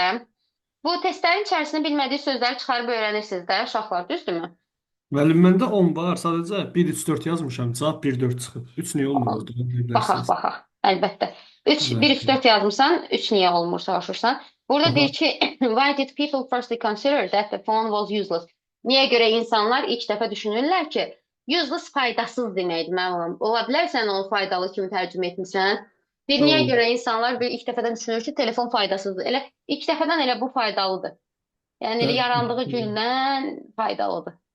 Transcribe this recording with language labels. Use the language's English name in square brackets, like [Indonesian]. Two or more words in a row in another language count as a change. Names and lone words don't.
[Azerbaijani] Bu testlərin içərisində bilmədiyi sözləri çıxarıb öyrənirsiniz də, uşaqlar, düzdürmü? Müəllim, məndə 10 var. Sadəcə 1, 3, 4 yazmışam. Cavab 1, 4 çıxıb. 3 niyə olmur orada? Baxaq. Əlbəttə. 1, 3, 4 yazmışsan, 3 niyə olmur soruşursan. Burada deyir ki, [English] why did people firstly consider that the phone was useless? [Azerbaijani] Niyə görə insanlar ilk dəfə düşünürlər ki, useless faydasız deməkdir, mənim. Ola bilər sən onu faydalı kimi tərcümə etmişsən. Niyə görə insanlar ilk dəfədən düşünür ki, telefon faydasızdır. Elə ilk dəfədən elə bu faydalıdır. Yəni elə yarandığı gündən faydalıdır.